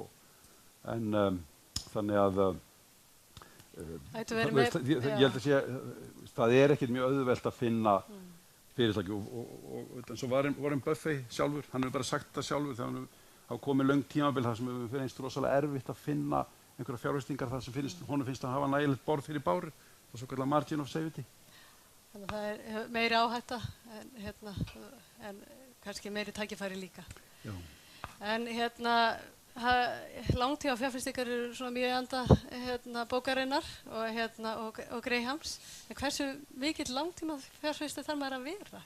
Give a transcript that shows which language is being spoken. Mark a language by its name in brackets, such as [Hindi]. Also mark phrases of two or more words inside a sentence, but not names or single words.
[Icelandic] þannig að ég held að sé það er ekkert mjög auðvelt að finna fyrirtæki og eins og Warren Buffett sjálfur, hann hefur bara sagt það sjálfur þegar hann hafa komið löng tímabil þar sem hefur finnst rosalega erfitt að finna einhverja fjárfestingar þar sem honum finnst að hafa nægilegt borð fyrir báru, það er svo kallar [English] margin of safety. [Icelandic] Þannig að það er meiri áhætta en kannski meiri tækifæri líka. Já. En langtíma fjárfestingar eru svona mjög anda bókarinnar og Grahams. En hversu mikill langtíma fjárfestir þarf maður að vera?